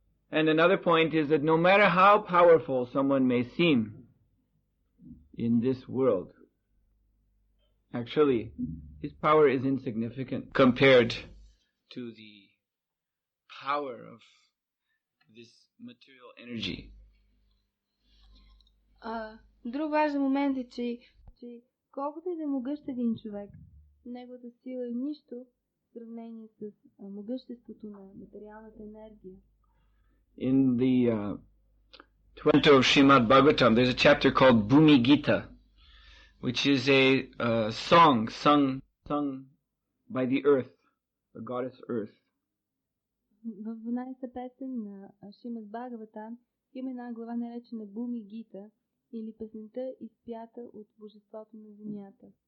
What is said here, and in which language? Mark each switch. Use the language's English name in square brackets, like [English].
[English] And another point is that no matter how powerful someone may seem in this world, actually his power is insignificant compared to the power of this material energy. [Bulgarian] Друг важен момент е, че колкото и да е могъщ един човек, неговата сила е нищо в сравнение с могъществото на материалната енергия. [English] In the 20 of Srimad Bhagavatam, there's a chapter called Bhumi Gita, which is a song sung by the earth, the goddess earth. [Bulgarian] В 12-та песен на Шримад Бхагаватам има една глава наречена Буми Гита, или песента изпята от божеството на земята.